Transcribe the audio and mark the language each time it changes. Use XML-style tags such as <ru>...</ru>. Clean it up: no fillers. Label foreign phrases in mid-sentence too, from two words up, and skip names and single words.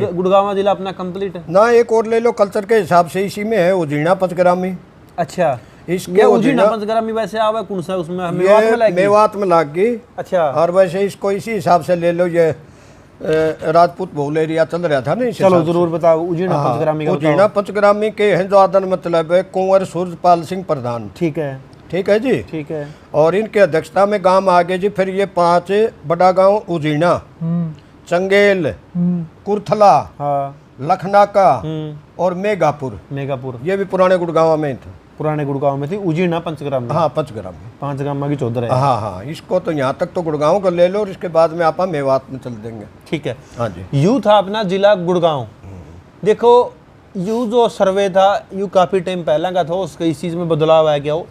<hi>गुड़गांव जिला अपना कंप्लीट है ना। एक और ले लो कल्चर के हिसाब से, इसी में है उजीना पंचग्रामी। अच्छा, इसके उजीना पंचग्रामी वैसे आवा कौन सा उसमें? मेवात में लाग गई। अच्छा। और वैसे इसको इसी हिसाब से ले लो, ये राजपूत बहुल एरिया चल रहा था ना। चलो जरूर बताओ उजीना पंचग्रामी का। उजीना पंचग्रामी के हैं जो आदन मतलब है कुंवर सूरजपाल सिंह प्रधान। ठीक है जी। ठीक है। और इनके अध्यक्षता में गांव आगे जी, फिर ये 5 बड़ा गांव उजीना, चंगेल, कुरथला, लखनाका और मेगापुर। ये भी पुराने गुड़गांव में थे। पुराने गुड़गांव में थी उजीना पंचग्रामी। हाँ, पंचग्रामी। 5 गांव की 14 है। हाँ, इसको तो यहाँ तक तो गुड़गांव को ले लो, और इसके बाद में आप मेवात में चल देंगे। ठीक है। हाँ जी। यू था अपना जिला गुड़गांव। देखो, यू जो सर्वे था यू काफ़ी टाइम पहले का था, उसका इस चीज़ में बदलाव आ गया हो।</hi>